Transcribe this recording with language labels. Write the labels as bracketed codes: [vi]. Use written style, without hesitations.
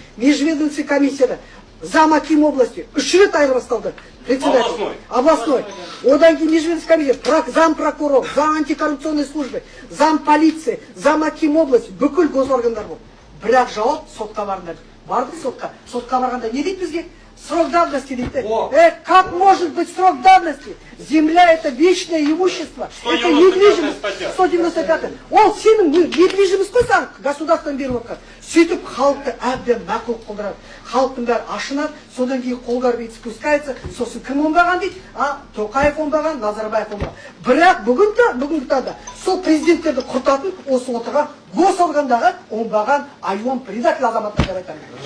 [ru] Межведомственный [kk] комиссияда [ru] зам аким области [kk] 3 рет айырбасталды. [ru] Председатель. Областной. [kk] Одан кейін [ru] межведомственный комиссия, зам прокурор, зам антикоррупционной службы, зам полиции, зам аким области, [kk] бүкіл госоргандар болды. Бірақ жауап сотқа барыңдар. Барды сотқа. Сотқа барғанда не дейді бізге? [ru] Срок давности [kk] дейді. [ru] Как может быть срок давности? Земля это вечное имущество. Это недвижимость. 195. [kk] Ол сенің недвижимость қой саған государстводан беріп отқан. Сөйтіп халықты әбден мақұл қылдырады. Халықтың бәрі ашынады, содан кейін қолдар бейт [ru] спускается, [kk] сосын кім оңбаған дейді? Тоқаев оңбаған, Назарбаев оңбаған. Бірақ бүгінгі таңда сол президенттерді құртатын осы отырған госоргандағы оңбаған айуан предатель азаматтар деп айтамын.